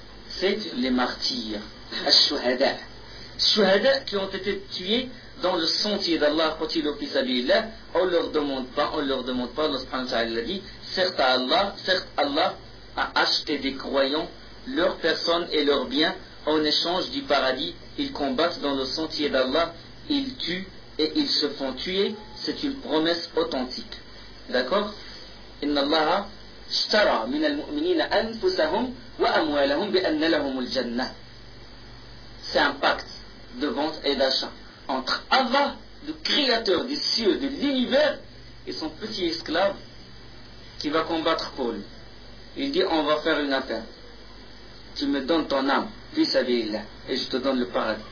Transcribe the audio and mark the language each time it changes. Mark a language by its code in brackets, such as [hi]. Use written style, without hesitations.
[fr] C'est les martyrs. Ash-shuhada. Shuhada qui ont été tués dans le sentier d'Allah, quand il offre sa vie là, on leur demande pas, Allah subhanahu wa ta'ala dit, certes Allah a acheté des croyants, leur personne et leurs biens, en échange du paradis, ils combattent dans le sentier d'Allah, ils tuent et ils se font tuer, c'est une promesse authentique. D'accord? [ar] إن الله اشترى من المؤمنين أنفسهم وأموالهم بأن لهم الجنة. [fr] C'est un pacte de vente et d'achat entre Allah, le créateur des cieux, de l'univers, et son petit esclave qui va combattre pour lui. Il dit, on va faire une affaire. Tu me donnes ton âme, vis-à-vis-là, et je te donne le paradis.